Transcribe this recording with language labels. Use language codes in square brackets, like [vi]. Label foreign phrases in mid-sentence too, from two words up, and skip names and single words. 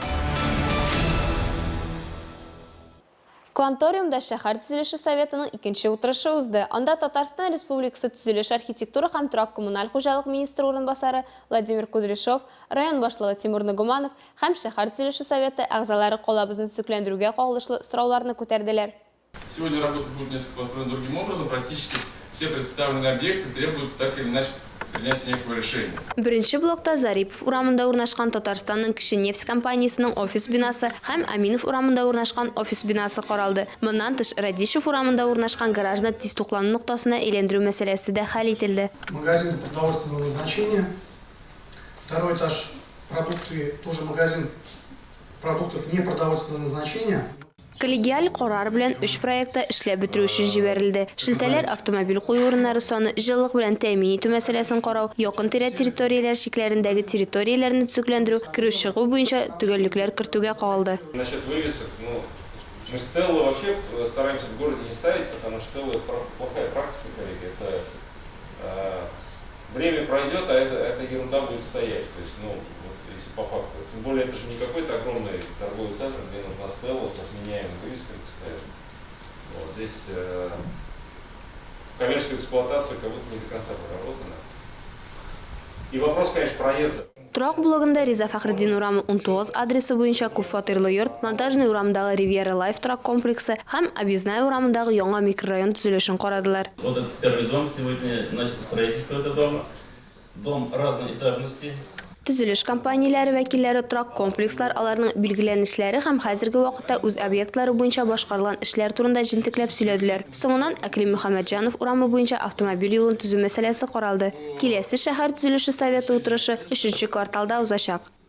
[tt] Кванториумда шәһәр төзелеше советының икенче утырышы узды. Анда Татарстан Республикасы төзелеш архитектура һәм торак коммуналь хуҗалык министры урынбасары Владимир Кудряшов, район башлыгы Тимур Нугуманов һәм шәһәр төзелеше советы әгъзалары калабызны төзекләндерүгә кагылышлы сорауларны күтәрделәр. [ru] Сегодня работа будет несколько построена другим образом. Практически все представленные объекты требуют так или иначе принятия некого решения. [tt] Беренче блокта Зарипов урамында урнашкан Татарстанның кече нефть компаниясының офис бинасы һәм Аминов урамында урнашкан офис бинасы каралды. Моннан тыш Радишев урамында урнашкан гаражны тиз туклану нуктасына әйләндерү мәсьәләсе дә хәл ителде. [ru] Магазин продовольственного назначения. Второй этаж продукции, тоже магазин продуктов непродовольственного назначения. [tt] Коллегиаль карар белән 3 проектта эшләп бетерү өчен җибәрелде. Шелтәләр автомобиль кую урыннары саны, җылылык белән тәэмин итү мәсьәләсен карау, якын-тирә территорияләр шикләрендәге территорияләрне төзекләндерү, керү-чыгу буенча төгәллекләр кертүгә кагылды. [ru] Насчет вывесок, мы стеллы вообще стараемся в городе не ставить, потому что стеллы плохая практика, коллеги. Это время пройдет, а эта ерунда будет стоять. То есть, если по факту. Тем более это же не какой-то огромный торговый центр, где нужна стелла со вменяемыми вывесками постоянно. Вот здесь коммерческая эксплуатация как будто не до конца проработана. И вопрос, конечно, проезда. [tt] Торак блогында Риза Фәхреддин урамы 19 адресы буенча күп фатирлы йорт, Монтажный урамындагы Ривьера Лайф торак комплексы һәм Объездная урамындагы яңа микрорайон төзелешен карадылар. [ru] Вот этот первый дом сегодня начало строительство этого дома. Дом разной этажности. [tt] Төзелеш компанияләре вәкилләре торак комплекслар, аларның билгеләнешләре һәм хәзерге вакытта үз объектлары буенча башкарылган эшләр турында җентекләп сөйләделәр. Соңыннан Әклим Мөхәммәтҗанов урамы буенча автомобиль юлын төзү мәсьәләсе каралды. Киләсе шәһәр төзелеше советы утырышы 3нче кварталда узачак.